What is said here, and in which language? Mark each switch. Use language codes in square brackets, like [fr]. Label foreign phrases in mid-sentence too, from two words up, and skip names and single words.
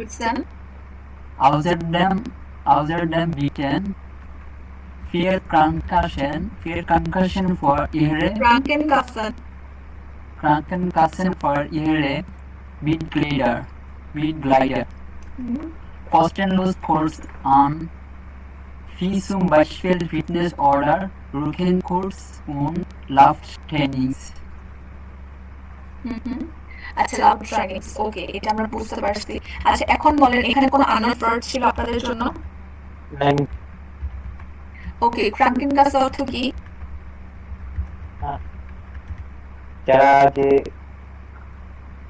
[de] Außerdem bieten vier Krankenkassen für ihre Mitglieder kostenlos Kurs an, wie zum Beispiel Fitness oder Rückenkurs und Lauftrainings. [bn] আচ্ছা, লাভ ট্রেনিংস, ওকে, এটা আমরা বুঝতে পারছি। আচ্ছা এখন বলেন এখানে কোনো [en] unknown word [bn] ছিল আপনাদের জন্য? [de] Nein. [bn] ওকে, ক্রাঙ্কেনকাসে অর্থ কি? যারা যে